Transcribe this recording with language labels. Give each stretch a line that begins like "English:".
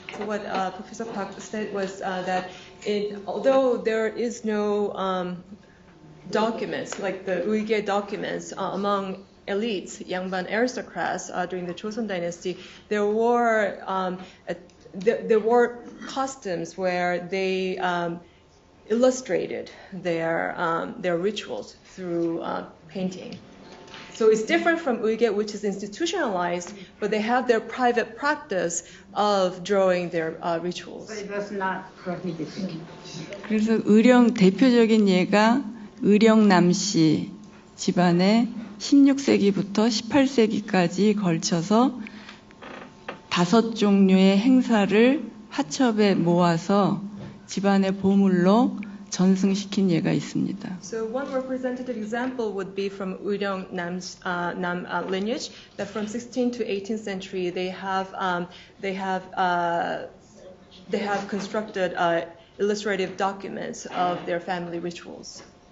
English: So what Professor Park said was that although there is no documents, like the Uyghur documents among elites, Yangban aristocrats during the Joseon dynasty, there were customs where they illustrated their rituals through painting. So it's different from Uyghur, which is institutionalized, but they have their private practice of drawing their rituals. But it was not prohibited.
Korean: 그래서 대표적인 예가 의령남씨 집안에 16세기부터 18세기까지 걸쳐서 5종류의 행사를 화첩에 모아서 집안의 보물로 전승시킨 예가 있습니다.
English: So one representative example would be from Uryong Nam's lineage, that from 16th to 18th century they have constructed illustrative documents of their family rituals.